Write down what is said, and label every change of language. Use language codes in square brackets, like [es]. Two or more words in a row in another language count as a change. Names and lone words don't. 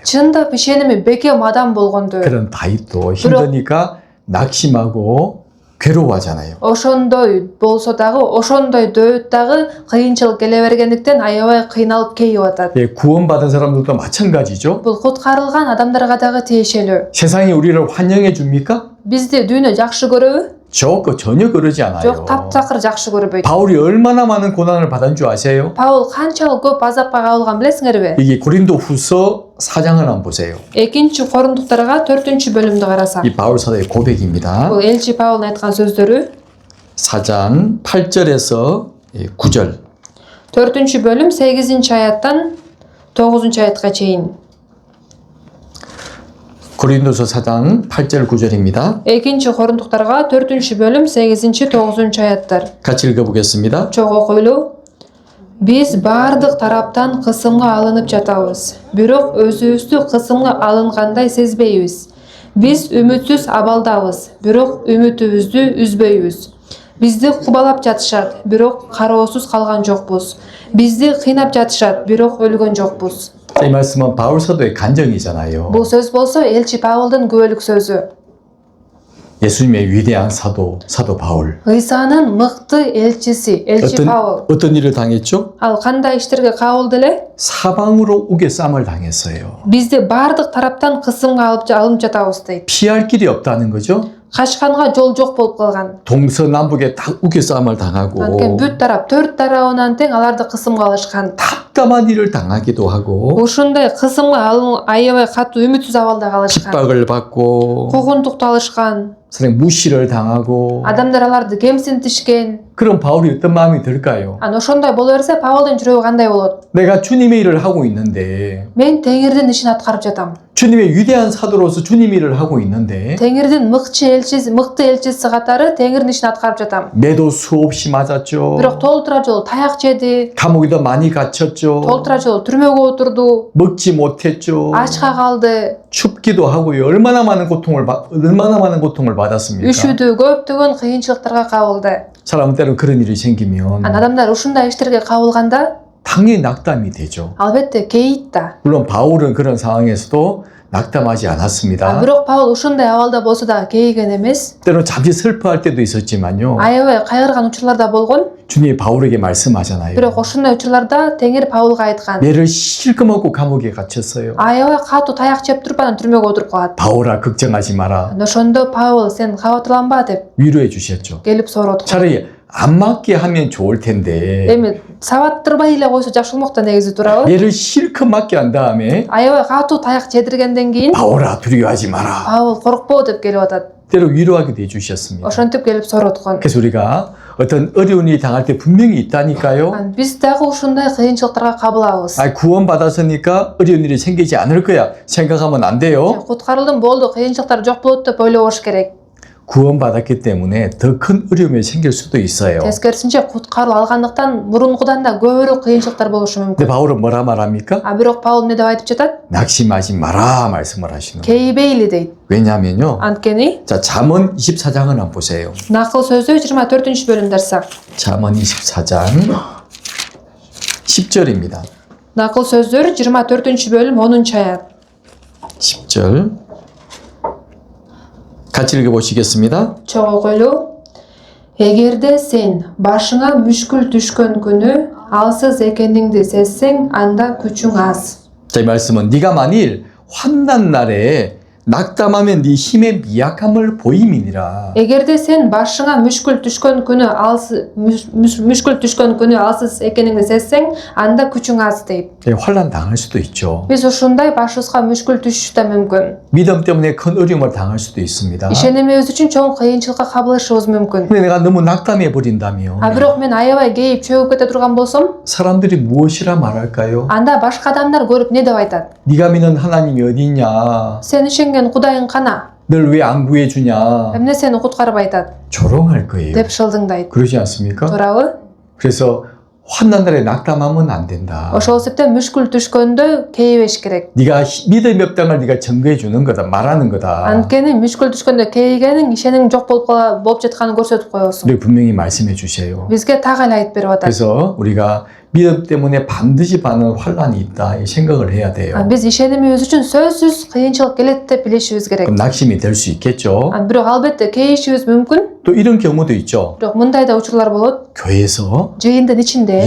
[ky] Чындап ишеними бекем адам болгон дөт. [ko] 그런 다윗도 힘드니까 낙심하고 괴로워하잖아요. [ky] Ошондой болсо дагы, ошондой дөт дагы кыйынчылык келе бергендиктен аябай кыйналып кейип атат. [ko] 예, 구원받은 사람들도 마찬가지죠. [ky] Бул куткарылган адамдарга дагы тиешелүү. [ko] 세상이 우리를 환영해 줍니까? [ky] Бизди дүйнө жакшы көрөбү? [ko] 전혀 그러지 않아요. [ky] Жок, таптакыр жакшы көрбөйт. [ko] 바울이 얼마나 많은 고난을 받은 줄 아세요? [ky] Паул канчалык көп азапка кабылган билесиңерби? [ko] 이게 고린도 후서 4장을 한번 보세요. [ky] Экинчи Корундуктарга 4-бөлүмдү карасак. [ko] 이 바울 사도의 고백입니다. [ky] Бул элчи Паулдун айткан сөздөрү. [ko] 4장 8절에서 9절. [ky] 4-бөлүм 8-аяттан 9-аятка чейин. [ko] 고린도서 4장 8절 9절입니다. [ky] Экинчи Корундуктарга 4-бөлүм 8-9-аяттар. [ko] 같이 읽어보겠습니다. [ky] Чоң окуйлу. Биз бардык тараптан кысымга алынып жатабыз. Бирок өзүбүздү кысымга алынгандай сезбейбиз. Биз үмүтсүз абалдабыз, бирок үмүтүбүздү үзбөйбүз. Бизди кубалап жатышат, бирок кароосуз калган жокпуз. Бизди кыйнап жатышат, бирок өлгөн жокпуз. [ko] 이 말씀은 바울 사도의 간증이잖아요. [ky] Бул сөз болсо элчи Павылдын күбөлүк сөзү. [ko] 예수님의 위대한 사도 바울. [ky] Ыйсанын мыкты элчиси, элчи Павыл. [ko] 어떤 일을 당했죠? [ky] Ал кандай иштерге кабылды эле? [ko] 사방으로 우겨쌈을 당했어요. [ky] Бизди бардык тараптан кысымга алынып жатабыз дейт. [ko] 피할 길이 없다는 거죠. [ky] Качканга жол жок болуп калган. [ko] 동서남북에 다 우겨쌈을 당하고 [ky] Анткени бүт тарап, төрт тарабынан тең аларды кысымга алышкан. [ko] 답답한 일을 당하기도 하고 [ky] Ушундай кысымга аябай катуу үмүтсүз абалда калышкан. [ko] 핍박을 받고 [ky] Куугунтукту алышкан. [ko] 무시를 당하고 [ky] Адамдар аларды кемсинтишкен. [ko] 그럼 바울이 어떤 마음이 들까요? [ky] Ошондой боло берсе Павылдын жүрөгү кандай болот? [ko] 내가 주님의 일을 하고 있는데 [ky] Мен Теңирдин ишин аткарып жатам. [ko] 주님의 위대한 사도로서 주님 일을 하고 있는데 [ky] Теңирдин мыкты элчиси катары Теңирдин ишин аткарып жатам. [ko] 매도 수없이 맞았죠. [ky] Бирок толтура жолу таяк жеди. [ko] 감옥에도 많이 갇혔죠. [ky] Толтура жолу түрмөгө отурду. [ko] 먹지 못했죠. [ky] Ачка калды. [ko] 춥기도 하고요. 얼마나 많은 고통을 받았습니까? [ky] Үшүдү, көптөгөн кыйынчылыктарга кабылды. [ko] 사람 때는 그런 일이 생기면 [ky] Адамдар ушундай иштерге кабылганда [ko] 당연히 낙담이 되죠. [ky] албетте кейит да. [ko] 물론 바울은 그런 상황에서도 낙담하지 않았습니다. [ky] Бирок Павыл ушундай абалда болсо да кейиген эмес. [ko] 때로 잠시 슬퍼할 때도 있었지만요. [ky] Аябай кайгырган учурларда болгон. [ko] 주님이 바울에게 말씀하잖아요. [ky] Бирок ошондой учурларда Теңир Павылга айткан. [ko] 매를 실컷 먹고 감옥에 갇혔어요. [ky] Аябай катуу таяк жеп туруп анан түрмөгө отуруп калат. [ko] 바울아 걱정하지 마라. [ky] Ошондо Павыл сен кабатырланба деп [ko] 위로해 주셨죠. [ky] келип сороткон. [ko] 차라리 안 맞게 하면 좋을 텐데 [ky] Эми сабаттырбай эле койсо жакшы болмок да негизи туурабы? [ko] 얘를 실컷 맞게 한 다음에 [ky] Аябай катуу таяк жедиргенден кийин [ko] 바울아 두려워하지 마라. [ky] Павыл коркпо деп келип атат. [ko] 때로 위로하기도 해주셨습니다. [ky] Ошентип келип сороткон. [ko] 그래서 우리가 어떤 어려운 일이 당할 때 분명히 있다니까요. [ky] Биз дагы ушундай кыйынчылыктарга кабылабыз. [ko] 구원 받았으니까 어려운 일이 생기지 않을 거야 생각하면 안 돼요. [ky] Куткарылдым болду, кыйынчылыктар жок болот деп ойлобош керек. [ko] 구원 받았기 때문에 더 큰 어려움이 생길 수도 있어요. [ky] Тескерисинче куткаруу алгандыктан мурункудан да көбүрөөк кыйынчылыктар болушу [ko] 근데 [ky] мүмкүн. [ko] 바울은 뭐라 말합니까? [ky] Бирок Паул эмне деп айтып жатат? [ko] 낙심하지 마라 말씀을 하시는 거예요. [ky] Кейбейли дейт. [ko] 왜냐하면요. [ky] Анткени [ko] 자, 잠언 24장을 한번 보세요. [ky] Накыл сөзү 24-бөлүмдү дарсак. [ko] 잠언 24장 10절입니다. [ky] Накыл сөздөр 24-бөлүм 10-аят. [ko] 10절 같이 읽어보시겠습니다. [ky] Чогуу окуйлу. Эгерде сен башыңа мүшкүл түшкөн күнү алсыз экениңди сезсең, анда күчүң аз. [ko] 자, 이 말씀은 네가 만일 환난 날에 낙담하면 네 힘의 미약함을 보임이니라. [ky] Эгерде сен башыңа мүшкүл түшкөн күнү алсыз экениңди сезсең, анда күчүң аз дейт. [ko] 환난 당할 수도 있죠. [ky] Биз ушундай башыбызга мүшкүл түшүшү да мүмкүн. [ko] 믿음 때문에 큰 어려움을 당할 수도 있습니다. [ky] Ишенимибиз үчүн чоң кыйынчылыкка кабылышыбыз мүмкүн. [ko] 근데 내가 너무 낙담해 버린다면 [ky] Бирок мен аябай кейип чөгүп кете турган болсом, [ko] 사람들이 무엇이라 말할까요? [ky] анда башка адамдар көрүп не деп айтат? [ko] 네가 믿는 하나님이 어디 있냐? [ky] Сен ишенген Кудайың кана? [ko] 널 왜 안 구해주냐? [ky] Эмне сени куткарбай атат? [ko] 조롱할 거예요. [ky] деп шылдыңдайт. [ko] 그러지 않습니까? [ky] Туурабы? [ko] 그래서 환난 날에 낙담하면 안 된다. [ky] Ошол себептен мүшкүл түшкөндө кейибеш керек. [ko] 네가 믿음이 없다는 걸 네가 증거해 주는 거다, 말하는 거다. [ky] Анткени мүшкүл түшкөндө кейигениң ишениң жок болуп жатканын көрсөтүп коесуң. [ko] 우리 분명히 말씀해 주세요. [ky] Бизге так эле айтып берип атат. [ko] 그래서 우리가 믿음 때문에 반드시 받는 환난이 있다 이 생각을 해야 돼요. [ky] Биз ишенимибиз үчүн сөзсүз кыйынчылык келет деп билишибиз керек. [ko] 그럼 낙심이 될 수 있겠죠. [ky] Бирок албетте кейишибиз мүмкүн. [ko] 또 이런 경우도 있죠. [ky] Бирок мындай да учурлар болот. [ko] 교회에서 [ky] Жыйындын ичинде